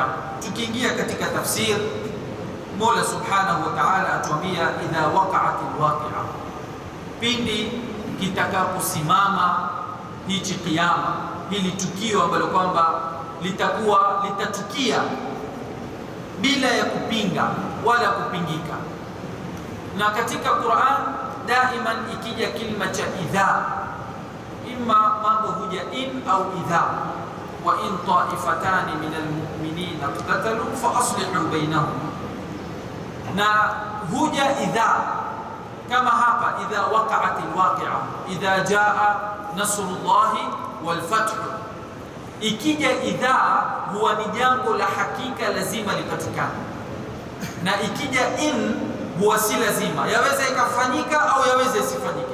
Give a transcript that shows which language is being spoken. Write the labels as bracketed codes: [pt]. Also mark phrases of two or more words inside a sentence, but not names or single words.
[sw] Tukiingia katika tafsir, Mola [ar] سبحانه وتعالى [sw] atuambia [ar] إذا وقعت الواقعة, [sw] pindi kitakaposimama hichi kiyama, hili tukio ambalo kwamba litatukia bila ya kupinga wala kupingika. Na katika Qur'an daiman ikija kilima cha idha, imma mambo huja in au idha. [ar] وإن طائفتان من المؤمنين اقتتلوا فأصلحوا بينهما, [sw] na huja idha kama hapa [ar] إذا وقعت الواقعة إذا جاء نصر الله والفتح. [sw] Ikija idha huwa ni jambo la hakika, lazima lipatikane, na ikija in huwa si lazima, yaweza ikafanyika au yaweza isifanyike.